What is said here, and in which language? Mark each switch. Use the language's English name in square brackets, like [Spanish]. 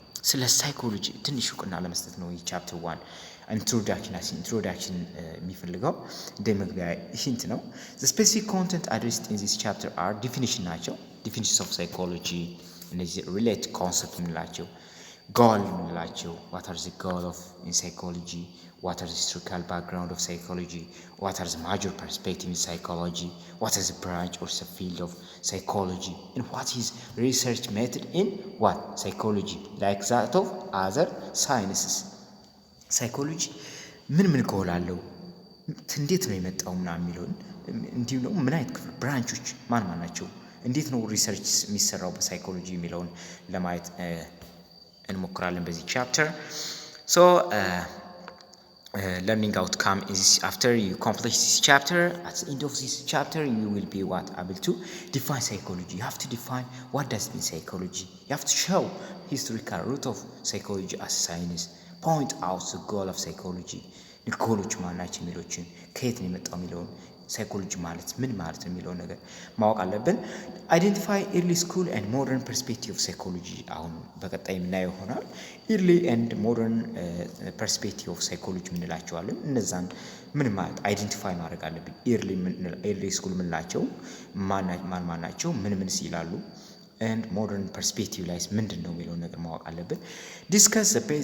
[Amharic] ስለ ሳይኮሎጂ ትንሽ እውቅና ለመስጠት ነው ይህ ቻፕተር 1 ኢንትሮዳክሽን የሚፈልገው እንደ መግቢያ ሂንት ነው። [English] the specific content addressed in this chapter are definition ናቸው። definitions of psychology እነዚህ relate concept የምንላቸው goal የምንላቸው what are the goal of in psychology, what are the historical background of psychology, what are the major perspective in psychology, what is the branch or subfield of psychology, and what is research method in what? Psychology, like that of other sciences. [Amharic] Psychology ምን ጎል አለው እንዴት ነው የመጣው ምናምን የሚለውን እንዲሁ ነው ምን አይነት ክፍል ብራንቾች ማን ናቸው እንዴት ነው ሪሰርች የሚሰራው በሳይኮሎጂ የሚለውን ለማየት እንሞክራለን በዚህ ቻፕተር [English] so learning outcome is after you complete this chapter, at the end of this chapter you will be what? Able to define psychology. You have to define what does mean psychology. You have to show historical root of psychology as science. Point out the goal of psychology. [Amharic] ጎሎች ማናቸው የሚሉትን ከየት ነው የመጣው የሚለውን ሳይኮሎጂ ማለት ምን ማለት ነው የሚለውን ነገር ማወቅ አለብን። [English] አይደንቲፋይ ኤርሊ ስኩል ኤንድ ሞደርን ፐርስፔክቲቭ ኦፍ ሳይኮሎጂ [Amharic] አሁን በቀጣይ የምናየው ይሆናል። [English] ኤርሊ ኤንድ ሞደርን ፐርስፔክቲቭ ኦፍ ሳይኮሎጂ [Amharic] የምንላቸዋለን። እነዛን ምን ማለት አይደንቲፋይ ማድረግ አለብን። ኤርሊ ስኩል የምንላቸው ማን ናቸው ምንስ ይላሉ [English] and modern perspective [Amharic] ላይ ምንድን ነው የሚለውን ነገር ማወቅ አለብን። [English] discuss the